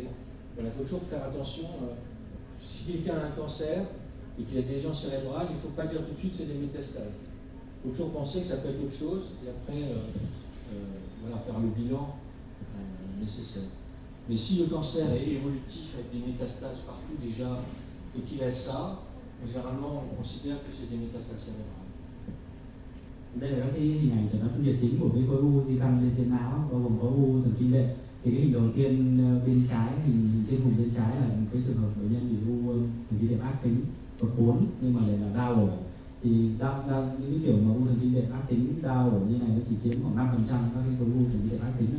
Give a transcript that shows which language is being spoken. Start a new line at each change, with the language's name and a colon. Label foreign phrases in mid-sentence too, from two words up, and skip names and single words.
French: Voilà, il faut toujours faire attention. Si quelqu'un a un cancer et qu'il a des lésions cérébrales, il ne faut pas dire tout de suite que c'est des métastases. Il faut toujours penser que ça peut être autre chose, et après voilà, faire le bilan nécessaire. Mais si le cancer est évolutif avec des métastases partout déjà, et qu'il a ça, généralement on considère que c'est des métastases cérébrales.
Vietnamese: Đây là các cái hình ảnh chẩn đoán phân biệt chính của cái khối u di căn lên trên não, bao gồm có u thần kinh đệm. Thì cái hình đầu tiên bên trái, hình trên vùng bên trái là cái trường hợp bệnh nhân bị u thần kinh đệm ác tính bậc 4 nhưng mà lại là đau ổ. Thì những cái kiểu mà u thần kinh đệm ác tính đau ổ như này nó chỉ chiếm khoảng 5% các cái khối u thần kinh đệm ác tính.